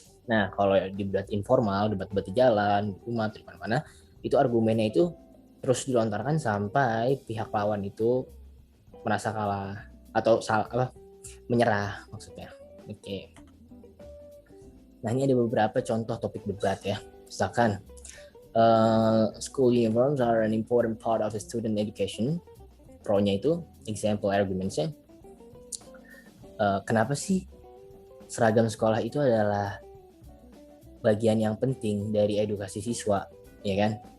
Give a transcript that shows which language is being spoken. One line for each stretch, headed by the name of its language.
Indonesian: Nah, kalau di debat informal, debat di jalan, di rumah, di mana-mana, itu argumennya itu terus dilontarkan sampai pihak lawan itu merasa kalah atau menyerah maksudnya. Oke. Nah, ini ada beberapa contoh topik debat ya.
English: Misalkan school uniforms are an important part of a student education.
Indonesian: Pro-nya itu example arguments-nya. Kenapa sih seragam sekolah itu adalah bagian yang penting dari edukasi siswa, ya kan?